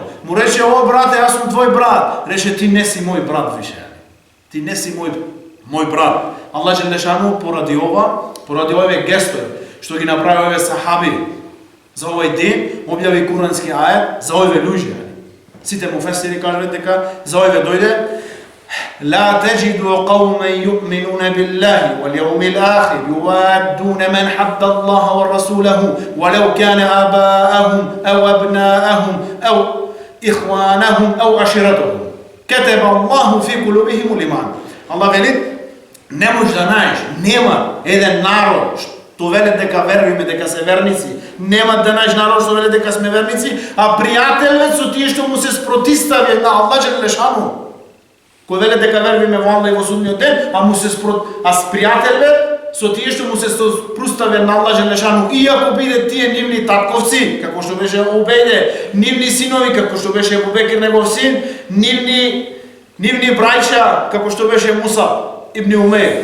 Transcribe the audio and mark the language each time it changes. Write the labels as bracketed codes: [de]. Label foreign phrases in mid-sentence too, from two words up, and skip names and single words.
[mk] Му рече, о брате, јас сум твој брат. Рече, ти не си мој брат више. Ти не си мој брат. [ar] الله جل شأنه [mk] поради овие гестови, што ги направи овие сахаби за овој ден, објави курански ајат за овие луѓе. Сите муфесири кажат дека за овие дојде [ar] لا تجد قوما يؤمنون بالله واليوم الآخر يوادون من حد الله ورسوله ولو كان آباءهم أو أبناءهم أو إخوانهم أو عشيرتهم كتب الله في قلوبهم الإيمان. [mk] الله вели не можеш да најдеш, нема еден народ што веле дека веруваме дека се верници, нема да најдеш народ што веле дека сме верници, а пријателот со тие што му се спротивстави на [ar] الله جل شأنه. [mk] Кој веле дека веруваме во Аллах и во судниот ден, а с пријателот со тие што му се спротивстави на [ar] الله جل شأنه, [mk] иако биде тие нивни татковци, како што беше Убејде, нивни синови, како што беше Абу Бекр негов син, нивни браќа, како што беше Мусаб ибн Умейр.